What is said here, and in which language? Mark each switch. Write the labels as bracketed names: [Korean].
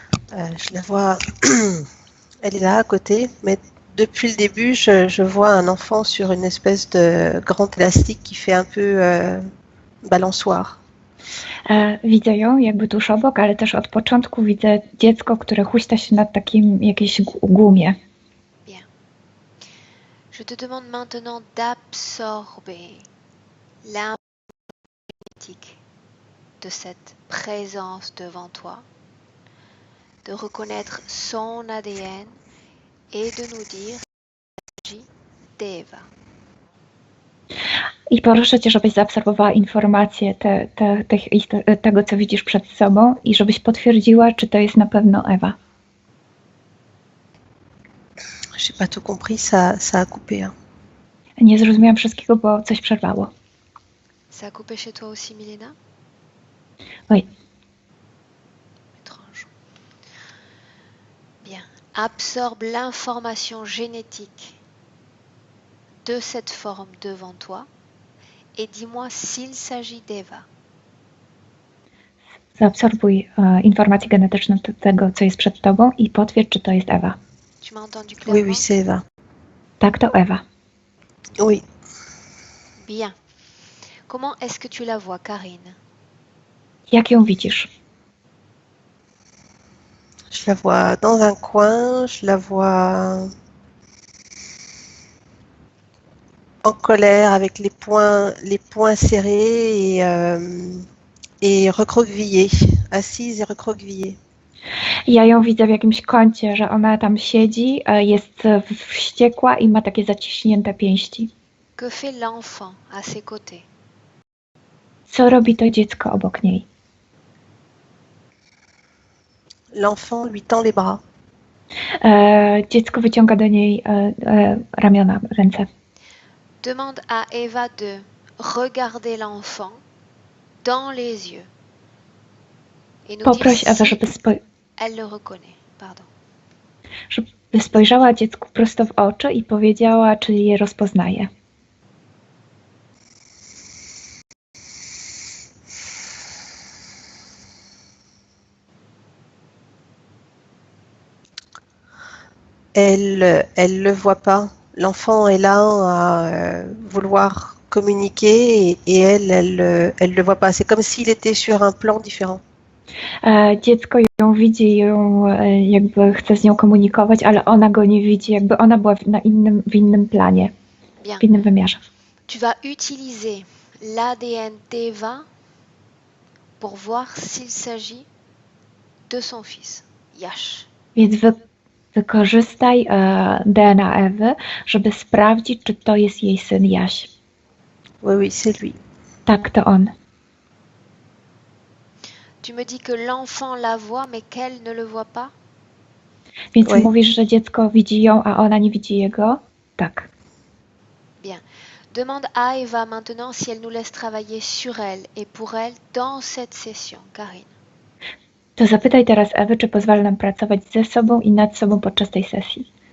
[French] Je la vois, elle est là à côté, mais depuis le début, je vois un enfant sur une espèce de grand élastique qui fait un peu balançoire. [Polish] Widzę ją jakby tuż obok, ale też od początku widzę dziecko, które huśta się na takim jakiejś gumie. [French] Bien. Je te demande maintenant d'absorber l'immunité de cette présence devant toi, de reconnaître son ADN et de nous dire l'agit d'Eva. [Polish] I proszę Cię, żebyś zaabsorbowała informacje tego, co widzisz przed sobą i żebyś potwierdziła, czy to jest na pewno Ewa. [French] J'ai pas tout compris, ça a coupé. Hein. [Polish] Nie zrozumiałam wszystkiego, bo coś przerwało. [French] Ça a coupé chez toi aussi, Milena? Oui. Étrange. Bien. Absorbe l'information génétique de cette forme devant toi et dis-moi s'il s'agit d'Eva. [Polish] Zaabsorbuj informacje genetyczne tego, co jest przed Tobą i potwierdź, czy to jest Ewa. [French] Tu m'as entendu Oui, clairement? oui, c'est Eva. [Polish] Tak, to Ewa. [French] Oui. Bien. Comment est-ce que tu la vois, Karine? [Polish] Jak ją widzisz? [French] Je la vois dans un coin, je la vois en colère avec les poings serrés et recroquevillée, assise et recroquevillée. [Polish] Ja ją widzę w jakimś kącie, że ona tam siedzi, jest wściekła i ma takie zaciśnięte pięści. [French] Que fait l'enfant à ses côtés? [Polish] Co robi to dziecko obok niej? [French] L'enfant lui tend les bras. [Polish] Dziecko wyciąga do niej ramiona, ręce. [French] Demande à Eva de regarder l'enfant dans les yeux et nous [Polish] Poproś [French] dire [Polish] Ewę, [French] si elle le reconnaît. Pardon. [Polish] żeby spojrzała dziecku prosto w oczy i powiedziała, czy je rozpoznaje. [French] Elle le voit pas. L'enfant est là à vouloir communiquer et elle le voit pas. C'est comme s'il était sur un plan différent. [Polish] Dziecko ją widzi, jakby chce z nią komunikować, ale ona go nie widzi, jakby ona była w innym planie, [French] Bien. [Polish] w innym wymiarze. [French] Tu vas utiliser l'ADN d'Eva pour voir s'il s'agit de son fils, Yash. [Polish] Więc wykorzystaj DNA Ewy, żeby sprawdzić, czy to jest jej syn Jaś. [French] Oui, oui, c'est lui. [Polish] Tak, to on. [French] Tu me dis que l'enfant la voit, mais qu'elle ne le voit pas? [Polish] Więc [French] Oui. [Polish] mówisz, że dziecko widzi ją, a ona nie widzi jego? Tak. [French] Bien. Demande à Eva maintenant si elle nous laisse travailler sur elle et pour elle dans cette session, Karine. [Polish] To zapytaj teraz Ewy, czy pozwala nam pracować ze sobą i nad sobą podczas tej sesji.